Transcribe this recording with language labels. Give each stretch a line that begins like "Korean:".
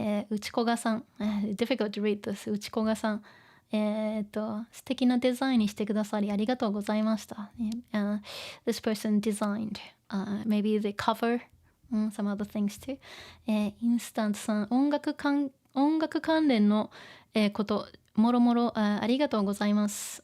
English: 内子賀さん、difficult to read this.
Japanese: 内子賀さん、素敵なデザインにしてくださりありがとうございました。
English: This person designed, maybe the cover, some other things too.
Japanese: インスタントさん、音楽関連の、こともろもろありがとうございます。